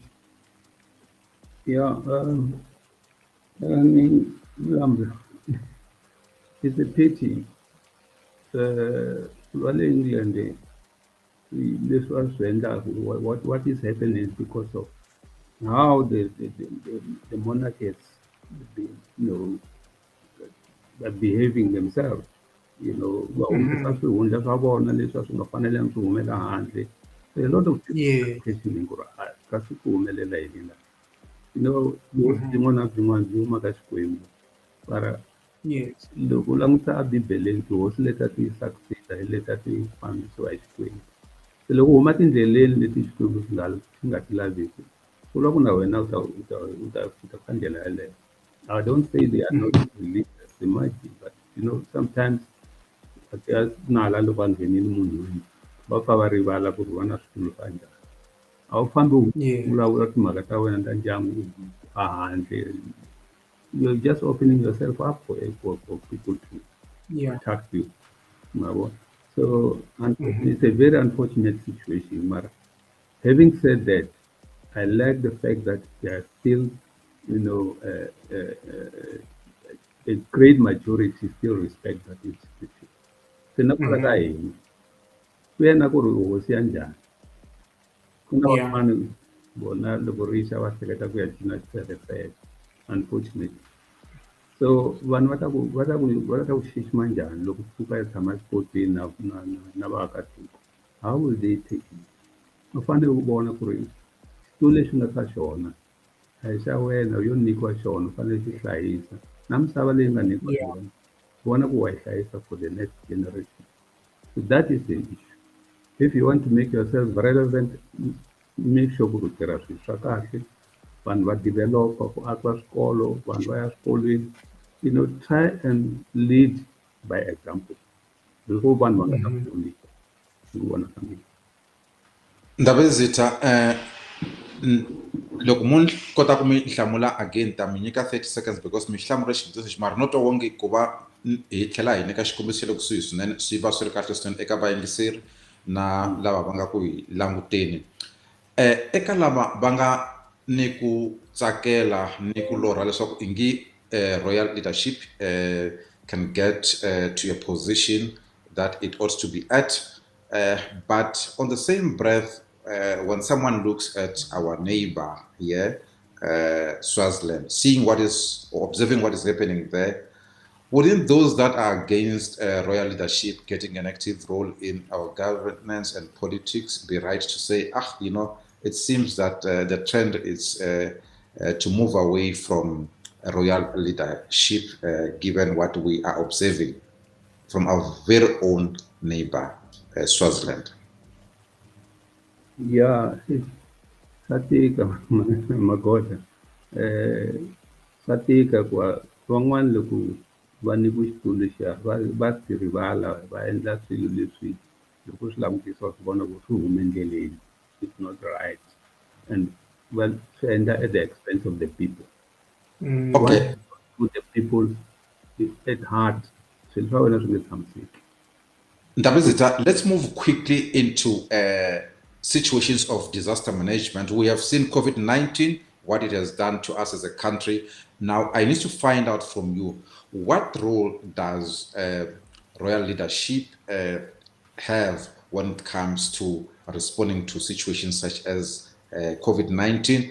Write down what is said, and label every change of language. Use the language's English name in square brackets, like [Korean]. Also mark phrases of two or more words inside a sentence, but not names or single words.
[English] Yeah, I mean, it's a pity. Well, England, this was what is happening is because of how the monarch has been, are behaving themselves. [Tsonga] Va humesa swihundla swa vona leswi a swi nga fanelangi swi humela handle. [English] So a lot of people are Yeah. [Tsonga] questioning ku ri kasi ku humelela yini laha. Byin'wana na byin'wana byi huma ka Xikwembu. Mara Yes. loko u languta ebibeleni tihosi leti a ti succeed-a hi leti a ti fambisiwa hi Xikwembu. Se loko u huma tindleleni leti Xikwembu xi nga ti laveki, ku vula ku na wena u ta fika ka ndlela yeleyo. [English] I don't say they are not religious, they might be, but sometimes [Tsonga] nala loko a nghenile munhwini va pfa va rivala ku ri va na switulu swa njhani. A wu fambi u Yeah. vulavula timhaka ta wena ta ndyangu a handle. [English] You're just opening yourself up for people to Yeah. attack you. So it's a very unfortunate situation. But having said that, I like the fact that there are still, a great majority still respect that institution. [Tsonga] Se na kwala ka hina, ku ya na ku ri hosi ya njhani. Ku na Yeah. van'wana vona loko ri xa va hleketa ku ya cina xifefefe, unfortunately. So vanhu va ta ku xixima njhani loko ku pfuka yi tshama xipotini na vaakatiko. [English] How will they take it? [Tsonga] Va fanele ku vona ku ri xitulu lexi nga ka xona a hi xa wena yo nyikiwa xona u fanele xi hlayisa na misava leyi nga nyikiwa yona vona ku wa yi hlayisa [English] for the next generation. So that is the issue. If you want to make yourself relevant, make sure [Tsonga] ku ri tirha swilo swa kahle, vanhu va develop-a ku akiwa swikolo, vanhu va ya swikolweni. [English] Try and lead by example. [Tsonga] Before vanhu va nga ta ku vona hi ku vona ka mina. Ndabezitha loko munhu kota ku mi hlamula again ta mi nyika 30 seconds because mi hlamula xivutiso xi mara no twa wonge ku va hi tlhela hi nyika xikombiso xa le kusuhi swinene swi va swi ri kahle swinene eka vayingiseri na lava va nga ku hi languteni. Eka lava va nga ni ku tsakela ni ku lorha leswaku i ngi [English] royal leadership can get to a position that it ought to be at, but on the same breath, when someone looks at our neighbor here, Swaziland, seeing what is or observing what is happening there, wouldn't those that are against royal leadership getting an active role in our governance and politics be right to say, it seems that the trend is to move away from royal leadership, given what we are observing from our very own neighbor, Swaziland? Yeah, [Tsonga] swa tika magoza. Swa tika ku van'wana loko va nyikiwe xitulu lexiya va ti rivala va endla swilo leswi loko swi langutisiwa swi vona ku swi hume endleleni. [English] It's not right. And [Tsonga] swi endla [English] at the expense of the people. Okay. Put the people at heart. [Tsonga] Swilo swa wena swi nge tshamiseki. Ndabezitha, [English] let's move quickly into situations of disaster management. We have seen COVID-19, what it has done to us as a country. Now, I need to find out from you, what role does royal leadership have when it comes to responding to situations such as COVID-19?